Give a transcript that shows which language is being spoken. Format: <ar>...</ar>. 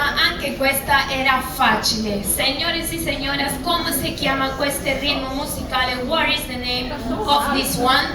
<it>Anche questa era facile.</it> <es>Signores y señoras, ¿cómo se llama este ritmo musicale?</es> <en>What is the name of this one?</en>